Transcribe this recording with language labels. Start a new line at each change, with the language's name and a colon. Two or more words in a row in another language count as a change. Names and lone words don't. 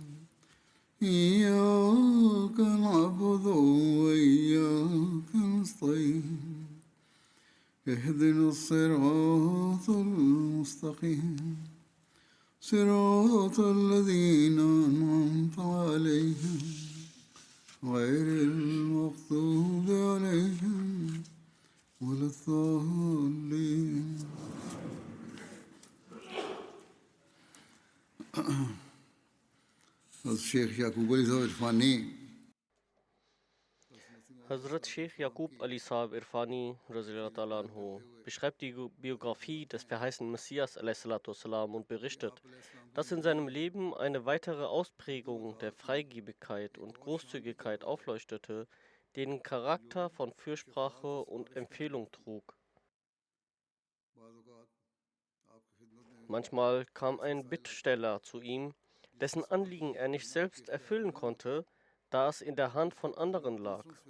Arabic: إياك نعبد وإياك نستعين اهدنا الصراط المستقيم صراط الذين أنعمت عليهم غير المغضوب عليهم ولا الضالين. الشيخ يعقوب علي صاحب इरफानी
German: Hazrat Sheikh Yaqub Ali Sahib Irfani
Arabic: رضي الله عنه
German: beschreibt die Biografie des verheißenen Messias والسلام, und berichtet, dass in seinem Leben eine weitere Ausprägung der Freigebigkeit und Großzügigkeit aufleuchtete, die den Charakter von Fürsprache und Empfehlung trug. Manchmal kam ein Bittsteller zu ihm, dessen Anliegen er nicht selbst erfüllen konnte, da es in der Hand von anderen lag.